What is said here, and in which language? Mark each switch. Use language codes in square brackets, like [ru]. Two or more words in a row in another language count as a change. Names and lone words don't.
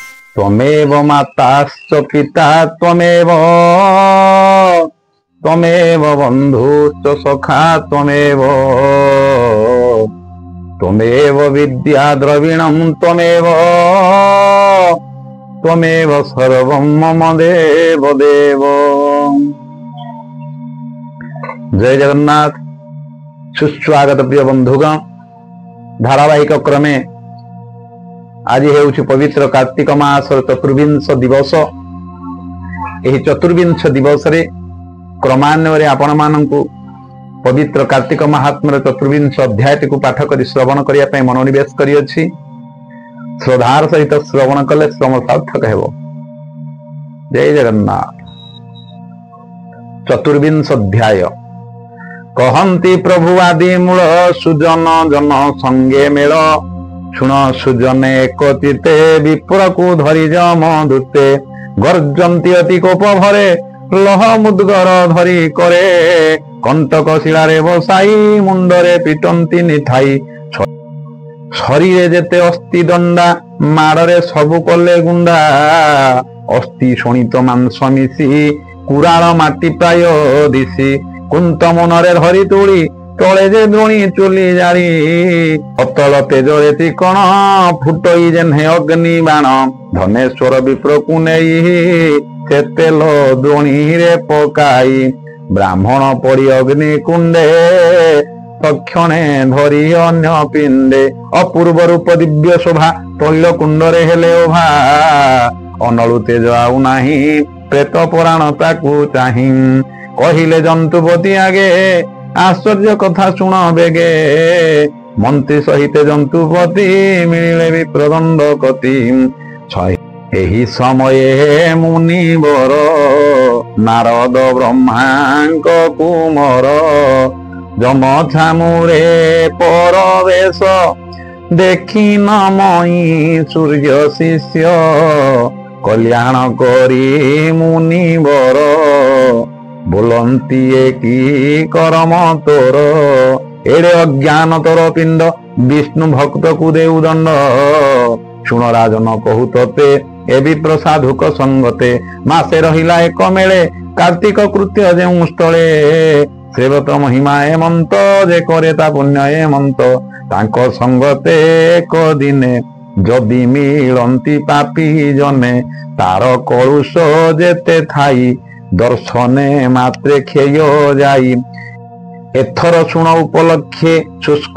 [sa] त्वमेव माताश्च पिता त्वमेव त्वमेव बन्धुश्च सखा त्वमेव त्वमेव विद्या द्रविणं त्वमेव त्वमेव सर्वं मम देव देव। [or] ଜୟ ଜଗନ୍ନାଥ। ସୁସ୍ୱାଗତ ପ୍ରିୟ ବନ୍ଧୁଗଣ। ଧାରାବାହିକ କ୍ରମେ ଆଜି ହେଉଛି ପବିତ୍ର କାର୍ତ୍ତିକ ମାସର ଚତୁର୍ବିଂଶ ଦିବସ। ଏହି ଚତୁର୍ବିଂଶ ଦିବସ ରେ କ୍ରମାନ୍ୱୟେ ଆପଣ ମାନଙ୍କୁ ପବିତ୍ର କାର୍ତ୍ତିକ ମାହାତ୍ମ୍ୟର ଚତୁର୍ବିଂଶ ଅଧ୍ୟାୟ କୁ ପାଠ କରି ଶ୍ରବଣ କରିବା ପାଇଁ ମନୋନିବେଶ କରିଅଛି। ଶ୍ରଦ୍ଧାର ସହିତ ଶ୍ରବଣ କଲେ ଶ୍ରମ ସାର୍ଥକ ହେବ। ଜୟ ଜଗନ୍ନାଥ। ଚତୁର୍ବିଂଶ ଅଧ୍ୟାୟ। କହନ୍ତି ପ୍ରଭୁ ଆଦି ମୂଳ ସୁଜନ ଜନ ସଙ୍ଗେ ମେଳ ଶୁଣ ସୁଜନେ ଏକଚିତ୍ତେ ବିପ୍ର କୁ ଧରି ଯମ ଦୂତେ ଗର୍ଜନ୍ତି ଅତି କୋପ ଭରେ ଲହ ମୁଦ୍ଗର ଧରି କରେ କଣ୍ଟକ ଶିଳାରେ ବସାଇ ମୁଣ୍ଡରେ ପିଟନ୍ତି ନିଠାଇ ଶରୀରେ ଯେତେ ଅସ୍ଥି ଦଣ୍ଡା ମାଡ଼େ ସବୁ କଲେ ଗୁଣ୍ଡା ଅସ୍ଥି ଶୋଣିତ ମାଂସ ମିଶି କୁରାଳ ମାଟି ପ୍ରାୟ ଦିଶି କୁନ୍ତ ମନରେ ଧରି ତୁଳି ତଳେ ଯେ ଦ୍ରୋଣୀ ଚୁଲି ଜାଳି ଅତଳ ତେଜରେ ତ୍ରିକୋଣ ଫୁଟଇ ଯେହ୍ନେ ଅଗ୍ନି ବାଣ ଧନେଶ୍ୱର ବିପ୍ର କୁ ନେଇ ସେ ତେଲ ଦ୍ରୋଣୀ ରେ ପକାଇ ବ୍ରାହ୍ମଣ ପଡ଼ି ଅଗ୍ନି କୁଣ୍ଡେ ତକ୍ଷଣେ ଧରି ଅନ୍ୟ ପିଣ୍ଡେ ଅପୂର୍ବ ରୂପ ଦିବ୍ୟ ଶୋଭା ତୈଳ କୁଣ୍ଡରେ ହେଲେ ଓଭା ଅନଳୁ ତେଜ ଆଉ ନାହିଁ ପ୍ରେତ ପୁରାଣ ତାକୁ ଚାହିଁ କହିଲେ ଜନ୍ତୁପତି ଆଗେ ଆଶ୍ଚର୍ଯ୍ୟ କଥା ଶୁଣ ବେଗେ ମନ୍ତ୍ରୀ ସହିତ ଜନ୍ତୁପତି ମିଳେ ବିପ୍ରଦଣ୍ଡ କତି ଏହି ସମୟେ ମୁନିବର ନାରଦ ବ୍ରହ୍ମାଙ୍କ କୁମର ଯମ ଛାମୁରେ ପରବେଶ ଦେଖି ନମଇ ସୂର୍ଯ୍ୟ ଶିଷ୍ୟ କଲ୍ୟାଣ କରି ମୁନିବର ବୋଲନ୍ତି କି କରମ ତୋର ଏଡ଼େ ଅଜ୍ଞାନ ତୋର ପିଣ୍ଡ ବିଷ୍ଣୁ ଭକ୍ତ କୁ ଦେଉ ଦଣ୍ଡ ଶୁଣ ରାଜନ କହୁ ତତେ ଏବଂ ପ୍ରସାଧୁକ ସଙ୍ଗତେ ମାସେ ରହିଲା ଏକ ମେଳେ କାର୍ତ୍ତିକ କୃତ୍ୟ ଯେଉଁ ସ୍ଥଳେ ସେବତ ମହିମା ଏମନ୍ତ ଯେ କରେ ତା ପୁଣ୍ୟ ଏମନ୍ତ ତାଙ୍କ ସଙ୍ଗତେ ଏକ ଦିନେ ଯଦି ମିଳନ୍ତି ପାପୀ ଜନେ ତାର କଳୁଷ ଯେତେ ଥାଇ ଦର୍ଶନେ ମାତ୍ରେ କ୍ଷୟ ଯାଇ ଏଥର ଶୁଣ ଉପଲକ୍ଷେ ଶୁଷ୍କ